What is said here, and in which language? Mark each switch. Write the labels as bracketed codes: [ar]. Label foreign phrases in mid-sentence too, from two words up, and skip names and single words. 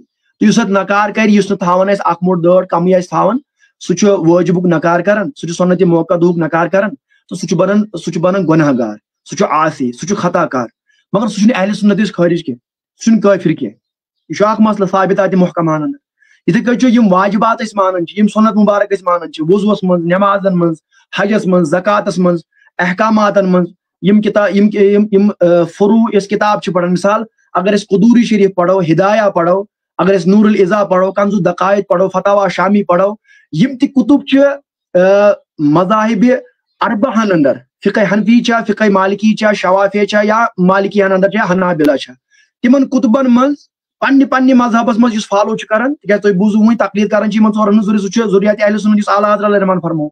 [ks] یُس اتھ نکار کرِ یُس نہٕ تھاوان آسہِ اکھ موٹ دٲڑ کمٕے آسہِ تھاوان سُہ چھُ واجبُک نکار کران سُہ چھُ سنت موقع دُہُک نکار کران تہٕ سُہ چھُ بنان گۄناہ گار سُہ چھُ عاصی سُہ چھُ خطا کار مگر سُہ چھُنہٕ اہل سنتِس خٲرج کینٛہہ سُہ چھُنہٕ کٲفر کینٛہہ. یہ چھُ اکھ مسلہٕ ثابتات محکمان اندر. یِتھٕے کٔنۍ چھُ یم واجبات أسۍ مانان چھِ یم سنت مبارک أسۍ مانان چھِ وضوٗوس منٛز نمازن منٛز حجس منٛز زکاتس منٛز احکاماتن منٛز یم فروع اس کتاب چھِ پران. مثال اگر اس قدوری شریف پڑھو ہدایہ پڑھو اگر اس نور الازا پڑھو کنز الدقائق پڑھو فتاوا شامی پڑھو یم تہِ کتب چھِ مذاہب اربعہن اندر فقہ حنفی چھا فقہ مالکی چھا شوافی چھا یا مالکیان اندر چھا حنابلہ چھا تمن کتبن منٛز پننہِ مذہبس منٛز یُس فالو چھُ کران تِکیازِ تۄہہِ بوٗزوٕ وۄنۍ تقلید کران چھِ یِمن ژورن ہٕنٛز ضروٗری سُہ چھُ ضروریات اہل سنت یُس اعلیٰ حضرت علیہ رحمان فرمو.